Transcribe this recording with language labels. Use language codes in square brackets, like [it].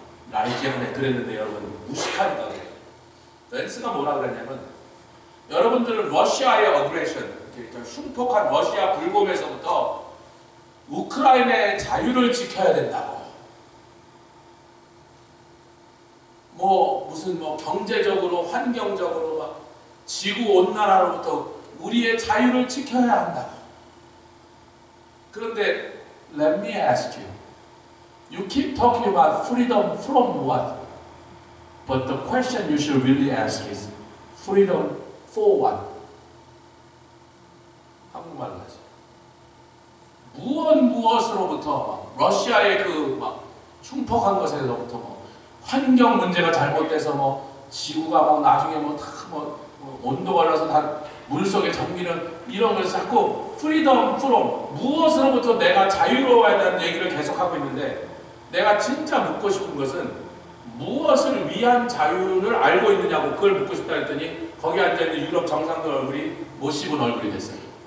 [ko] 라이지안에 그랬는데 여러분 무식하니까 그래요. 벤스가 뭐라 그랬냐면 여러분들은 러시아의 어그레션, 흉폭한 러시아 불곰에서부터 우크라이나의 자유를 지켜야 된다고. 무슨 경제적으로 환경적으로 막 지구 온난화로부터 우리의 자유를 지켜야 한다고. 그런데 [en] let me ask you. You keep talking about freedom from what? But the question you should really ask is freedom for what? [ko] 한국말로 하죠. 무엇으로부터 러시아의 흉폭한 것에서부터 환경 문제가 잘못돼서 지구가 나중에 온도가 올라서 다 물속에 잠기는 이런 걸 자꾸 [en] freedom from [ko] 무엇으로부터 내가 자유로워야 된다는 얘기를 계속하고 있는데 내가 진짜 묻고 싶은 것은 무엇을 위한 자유를 알고 있느냐고 그걸 묻고 싶다 했더니 거기 앉아있는 유럽 정상들 얼굴이 못 씹은 얼굴이 됐어요.